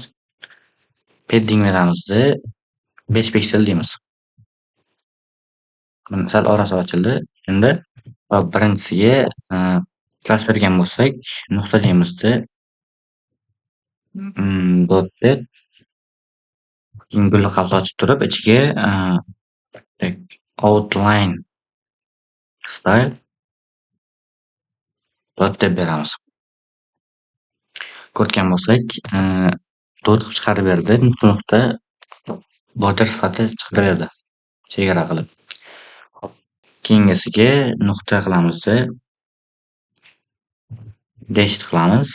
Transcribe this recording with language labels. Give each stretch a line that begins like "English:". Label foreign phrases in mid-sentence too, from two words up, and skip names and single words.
Uzbek: Padding beramizda 5 piksel deymiz. Mana sal orasi ochildi. Endi birinchisiga class bergan bo'lsak, nuqta deymizda dot keyin gulli qavs ochib turib, ichiga
English: outline style dot
Uzbek: deb beramiz. Ko'rgan bo'lsak, dot qilib chiqarib berdi. Nuqta border sifati chiqib beradi. Chegara qilib. Keyingisiga nuqta qilamizda dash qilamiz.